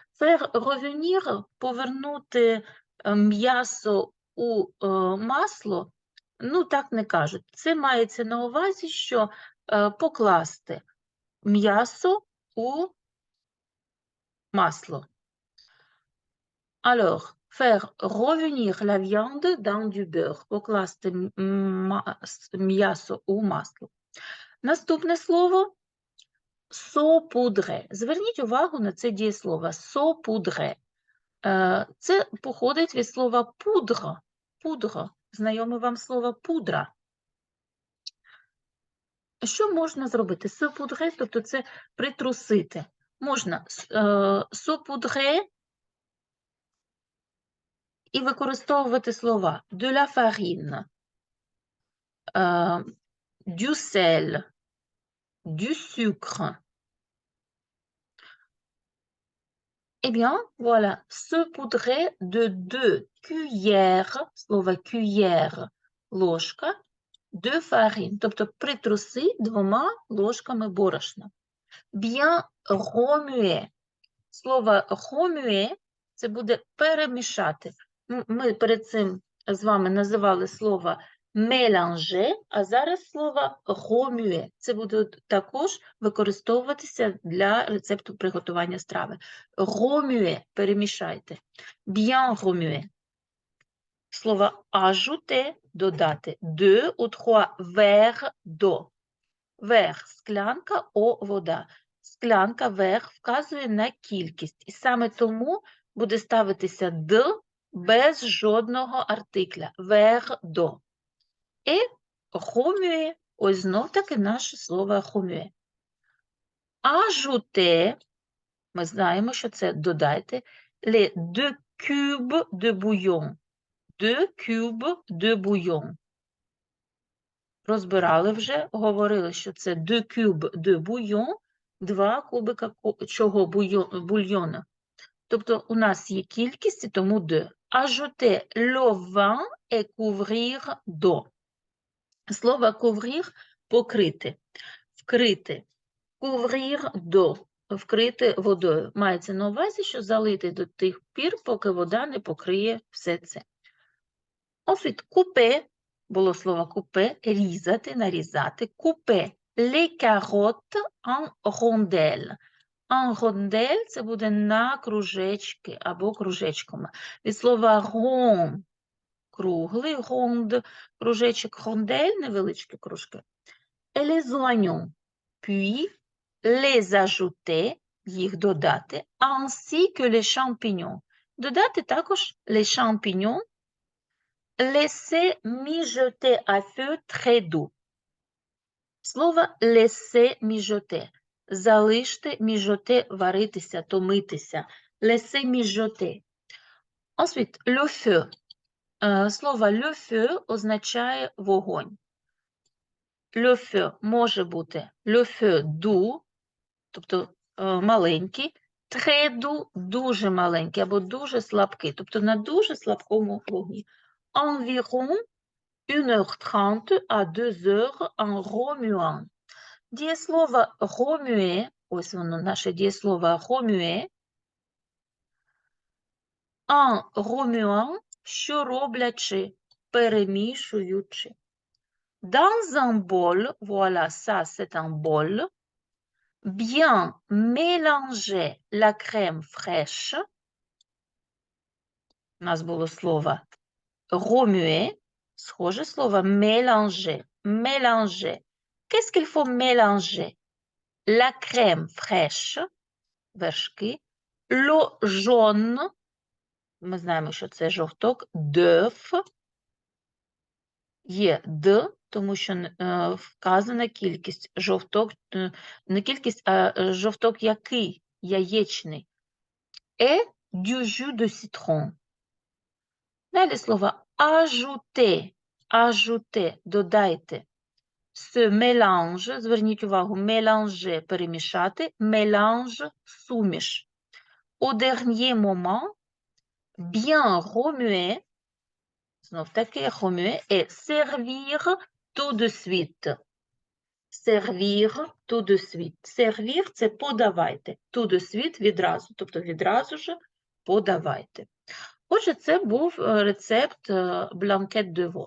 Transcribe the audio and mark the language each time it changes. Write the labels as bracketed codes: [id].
[fr] Faire revenir [uk] – повернути м'ясо у масло, ну так не кажуть. Це мається на увазі, що покласти м'ясо у масло. [fr] Alors, faire revenir la viande dans du beurre. [uk] Покласти м'ясо у масло. Наступне слово saupoudrer. Зверніть увагу на це дієслово saupoudrer. Це походить від слова пудра. Пудра. Знайоме вам слово пудра. Що можна зробити? Saupoudrer, тобто це притрусити. Можна saupoudrer і використовувати слова [fr] de la farine, du sel, du sucre. Eh bien, voilà, saupoudrer de 2 cuillères, слово cuillère, ложка, de farine, [uk] тобто притруси 2 ложками борошна. [fr] Bien remuer. [uk] Слово remuer – це буде перемішати. Ми перед цим з вами називали слово mélanger, а зараз слово remuer. Це буде також використовуватися для рецепту приготування страви. Remuer – перемішайте. Bien remuer. Слово ajouter – додати. [fr] 2 ou 3 verres d'eau. [uk] Верх – склянка, о – вода. Склянка, верх вказує на кількість. І саме тому буде ставитися «д» без жодного артикля. [fr] Verre d'eau. [uk] І [fr] remuer. [uk] Ось знов таки наше слово remuer. Ajouter. Ми знаємо, що це додайте. [fr] Les 2 cubes de bouillon. 2 cubes de bouillon. [uk] Розбирали вже, говорили, що це [fr] 2 cubes de bouillon, 2 [uk] кубика чого бульйона. Тобто у нас є кількість, тому 2. [fr] Ajouter le vin et couvrir d'eau. [uk] Слово couvrir – покрити, вкрити. [fr] Couvrir d'eau [uk] – вкрити водою. Мається на увазі, що залити до тих пір, поки вода не покриє все це. [fr] Ensuite, couper. [uk] Було слово купе, різати, нарізати. [fr] Купе les carottes en rondelles. [uk] En rondelles – це буде на кружечки або кружечками. Від слова rond – круглий, ronde – кружечок, rondelle – невеличкі кружки. [fr] Et les oignons. Puis les ajouter – [uk] їх додати. [fr] Ainsi que les champignons. [uk] Додати також [fr] les champignons. Laisser mijoter à feu très doux. [uk] Слово laisser mijoter. Залиште mijoter, варитися, томитися. [fr] Laisser mijoter. Ensuite, le feu. [uk] Слово le feu означає вогонь. Le feu може бути [fr] le feu doux, [uk] тобто маленький, [fr] très doux, [uk] дуже маленький, або дуже слабкий, тобто на дуже слабкому вогні. [fr] Environ 1h30 à 2h en remuant. [uk] Дієслово remuer, ось воно наше дієслово remuer. [fr] En remuant, [uk] що роблячи, перемішуючи. [fr] Dans un bol, voilà, ça c'est un bol, bien mélanger la crème fraîche. [uk] У нас було слово remuer. Схоже слово mélanger. [fr] Mélanger. Qu'est-ce qu'il faut mélanger? La crème fraîche, [uk] вершки, [fr] l'eau jaune, [uk] ми знаємо, що це жовток, d'œuf, є «д», тому що вказана кількість жовток, не кількість, а жовток який? Яєчний. [fr] Et du jus de citron. [uk] Далі слово ajouter, ajouter, додайте. [fr] Ce mélange, [uk] зверніть увагу, mélanger, перемішати, mélange, суміш. [fr] Au dernier moment, bien remuer, [uk] знов таки [fr] remuer, et servir tout de suite. Servir tout de suite. [uk] Servir – це подавайте. [fr] Tout de suite [uk] – відразу, тобто відразу ж подавайте. Отже, це був рецепт blanquette de veau.